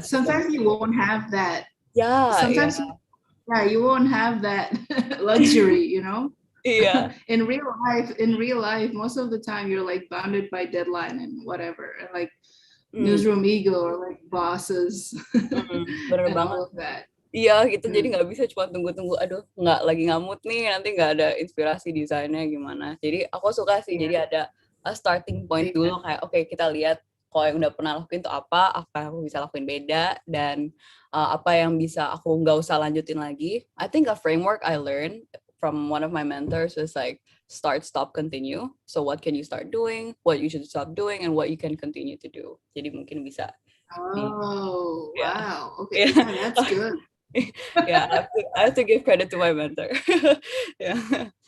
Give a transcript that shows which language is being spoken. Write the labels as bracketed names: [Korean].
[English] Sometimes you won't have that. Sometimes you won't have that luxury, you know. In real life, most of the time you're like bounded by deadline and whatever, and like newsroom ego or like bosses. [Indonesian] Bener [English] and All of that. [Indonesian] Iya gitu, jadi nggak bisa cuma tunggu-tunggu, aduh nggak lagi ngamut nih, nanti nggak ada inspirasi desainnya gimana. Jadi aku suka sih, jadi ada [English] a starting point [Indonesian] dulu, kayak oke, kita lihat kalau yang udah pernah lakuin tuh apa yang aku bisa lakuin beda, dan apa yang bisa aku nggak usah lanjutin lagi. [English] I think a framework I learned from one of my mentors was like start, stop, continue. So what can you start doing, what you should stop doing, and what you can continue to do. [Indonesian] Jadi mungkin bisa [English] Oh, Yeah. wow. Okay, Yeah. yeah, that's good. Yeah, I have to give credit to my mentor. Yeah.